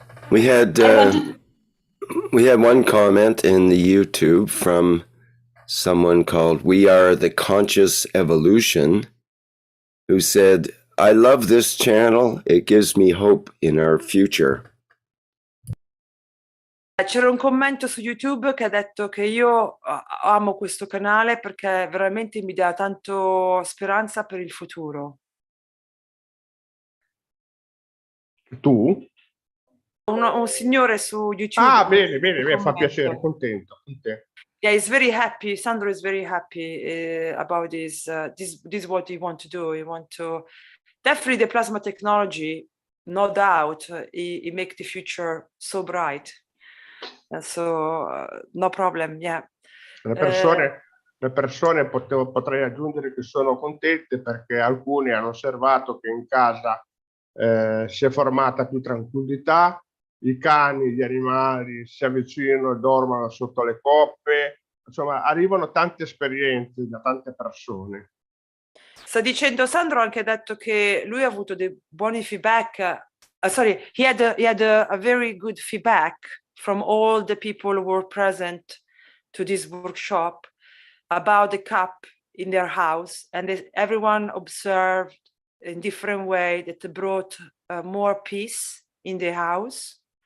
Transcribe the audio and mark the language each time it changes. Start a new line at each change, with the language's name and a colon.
English: We had one comment in the YouTube from someone called We Are the Conscious Evolution, who said, I love this channel. It gives me hope in our future.
Italian: C'era un commento su YouTube che ha detto che io amo questo canale perché veramente mi dà tanto speranza per il futuro. Tu? Un signore su YouTube. Ah, bene, fa piacere, contento.
English: Yeah, he's very happy. Sandro is very happy about this. This is what he want to do. He want to definitely the plasma technology, no doubt. He make the future so bright. So no problem. Yeah.
Italian: Le persone potrei aggiungere che sono contente perché alcuni hanno osservato che in casa si è formata più tranquillità. I cani, gli animali si avvicinano e dormono sotto le coppe, insomma arrivano tante esperienze da tante persone. Sta dicendo Sandro, ha anche detto che lui ha avuto dei buoni feedback,
English: sorry, he had a very good feedback from all the people who were present to this workshop about the cup in their house, and everyone observed in different way that it brought more peace in the house.